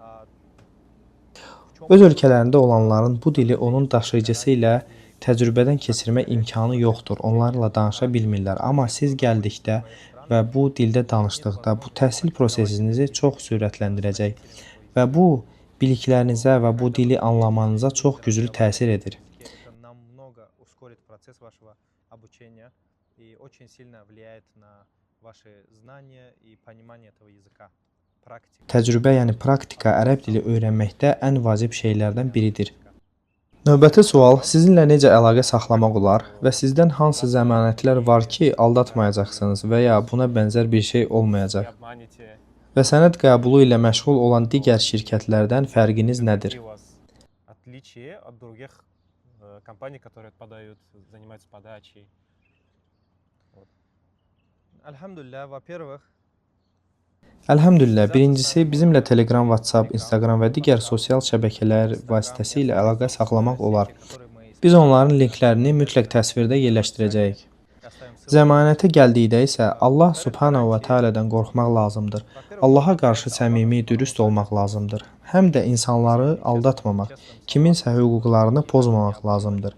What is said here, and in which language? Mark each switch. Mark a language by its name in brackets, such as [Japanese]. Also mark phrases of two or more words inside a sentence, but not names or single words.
[Azerbaijani] Öz ölkələrində olanların bu dili onun daşıyıcısı ilə təcrübədən keçirmə imkanı yoxdur. Onlarla danışa bilmirlər. Amma siz gəldikdə və bu dildə danışdıqda bu təhsil prosesinizi çox sürətləndirəcək və bu biliklərinizə və bu dili anlamanıza çox güclü təsir edir. [Russian] это намного ускорит процесс вашего обучения и очень сильно влияет на ваши знания и понимание этого языка. Практика. [Azerbaijani] Təcrübə, yəni praktika ərəb dili öyrənməkdə ən vacib şeylərdən biridir. Növbəti sual, sizinlə necə əlaqə saxlamaq olar və sizdən hansı zəmanətlər var ki, aldatmayacaqsınız və ya buna bənzər bir şey [Russian] Не [Azerbaijani] olmayacaq? [Russian] обманете. [Azerbaijani] Və sənəd qəbulu ilə məşğul olan digər şirkətlərdən fərqiniz nədir? [Russian] Какие у вас отличия от других компаний, которые подают, занимаются подачей? Elhamdülillah, во-первых, [Azerbaijani] Əlhəmdülillah, birincisi bizimlə Telegram, WhatsApp, Instagram və digər sosial şəbəkələr vasitəsilə əlaqə saxlamaq olar. [Russian] которые мы [Azerbaijani] Biz onların linklərini mütləq təsvirdə yerləşdirəcəyik. Zəmanətə gəldikdə isə Allah [Arabic] سبحانه وتعالى'dan [Azerbaijani] qorxmaq lazımdır. Allaha qarşı səmimi, dürüst olmaq lazımdır. Həm də insanları aldatmamaq, kiminsə hüquqlarını pozmamaq lazımdır.